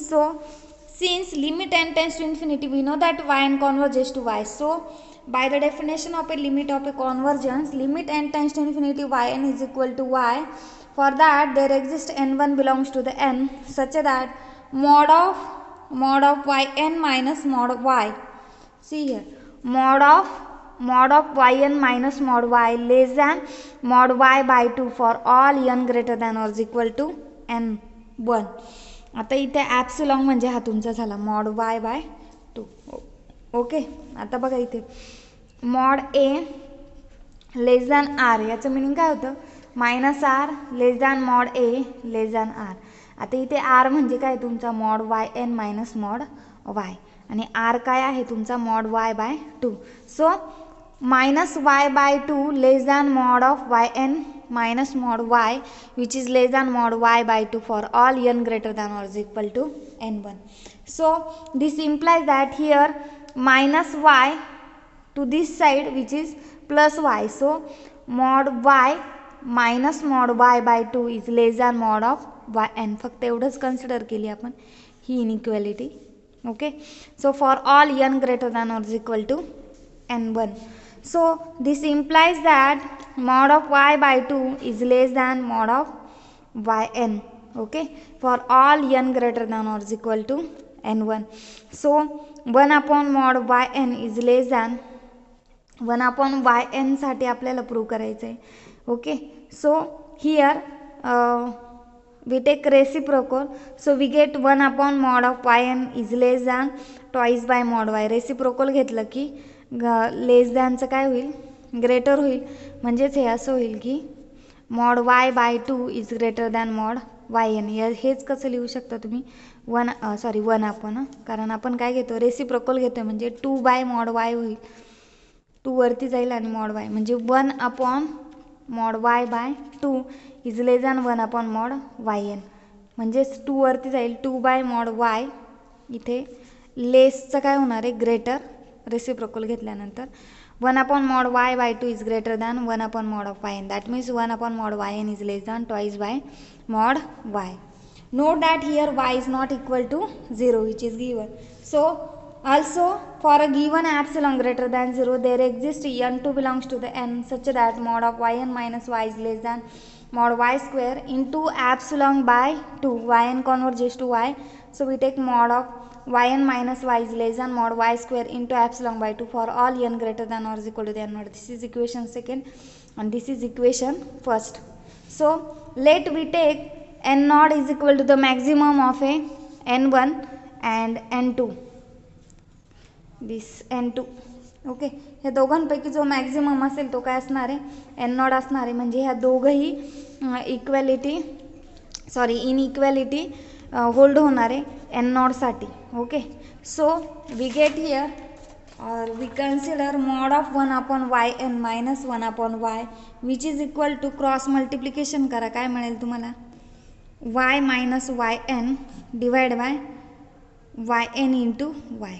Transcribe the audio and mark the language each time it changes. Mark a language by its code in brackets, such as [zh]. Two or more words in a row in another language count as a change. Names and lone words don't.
[en] So since limit n tends to infinity we know that yn converges to y, so by the definition of a limit of a convergence, limit n tends to infinity yn is equal to y. For that there exists n1 belongs to the n such that mod of yn minus mod of y. See here mod of yn minus mod y less than mod y by 2 for all n greater than or is equal to n1. [mr] आता इथे ॲप्सिलॉन म्हणजे हा तुमचा झाला [en] mod y by 2. [mr] ओके, आता बघा इथे [en] mod a less than r [mr] याचं मिनिंग काय होतं [en] minus r less than mod a less than r. [mr] आता इथे r म्हणजे काय तुमचा [en] mod yn minus mod y [mr] आणि r काय आहे तुमचा [en] mod y by 2. सो minus y by 2 less than mod of yn minus mod y, which is less than mod y by 2 for all n greater than or is equal to n1. So this implies that here minus y to this side, which is plus y. So mod y minus mod y by 2 is less than mod of yn. [mr] फक्त एवढंच कन्सिडर केली आपण ही इनइक्वालिटी. [en] okay, so for all n greater than or is equal to n1. So this implies that mod of y by 2 is less than mod of yn. Okay, for all n greater than or is equal to n1. So 1 upon mod yn is less than 1 upon yn [mr] साठी आपल्याला प्रूव्ह करायचं आहे. [en] ओके, so here we take reciprocal, so we get 1 upon mod of yn is less than twice by mod y. [mr] रेसिप्रोकल घेतलं की लेस दॅनचं काय होईल, ग्रेटर होईल. म्हणजेच हे असं होईल की [en] mod y by 2 is greater than mod yn. [mr] हेच कसं लिहू शकता तुम्ही 1 आपण, कारण आपण काय घेतो रेसिप्रोकल घेतो, म्हणजे [en] 2 by mod y [mr] होईल. 2 वरती जाईल आणि [en] mod y, म्हणजे 1 upon mod y by 2 is less than 1 upon mod yn. [mr] म्हणजेच 2 वरती जाईल, [en] 2 by mod y. [mr] इथे लेसचं काय होणार आहे, ग्रेटर, रेसिप्रोकल घेतल्यानंतर [en] 1 upon mod y by 2 is greater than 1 upon mod of yn. That means 1 upon mod yn is less than twice by mod y. Note that here y is not equal to 0, which is given. So also for a given epsilon greater than 0, there exists n2 belongs to the n such that mod of yn minus y is less than mod y square into epsilon by 2. Yn converges to y, so we take mod of yn minus y is less than mod y square into epsilon by 2 for all n greater than or is equal to the n naught. This is equation second and this is equation first. So let we take n naught is equal to the maximum of a n1 and n2. This n2. [mr] ओके, ह्या दोघांपैकी जो मॅक्झिमम असेल तो काय असणार आहे, [en] n naught [mr] असणार आहे. म्हणजे ह्या दोघंही इनइक्वॅलिटी होल्ड होणार आहे [en] n naughtसाठी. ओके, so we get here or we consider mod of 1 upon y n minus 1 upon y which is equal to cross multiplication [mr] करा, काय मिळेल तुम्हाला, [en] y minus y n divide by y n into y.